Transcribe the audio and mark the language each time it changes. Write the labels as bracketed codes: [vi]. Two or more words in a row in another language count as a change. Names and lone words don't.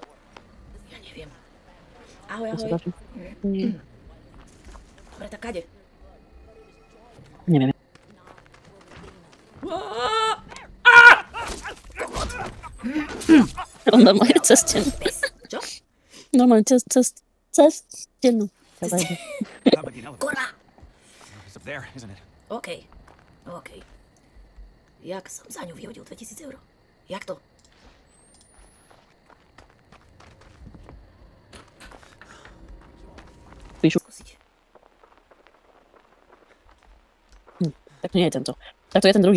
[sk] Ja neviem. Ahoj, ahoj. Dobre, tak kade? Neviem. Normálne cez stenu. Čo? Normálne cez stenu. Kurva! [en] It's up there, isn't it? [sk] OK. Jak som za ňu vyhodil 2000 eur? Jak to? Píšu. Skúsiť. Tak to nie je tento. Tak to je ten druhý.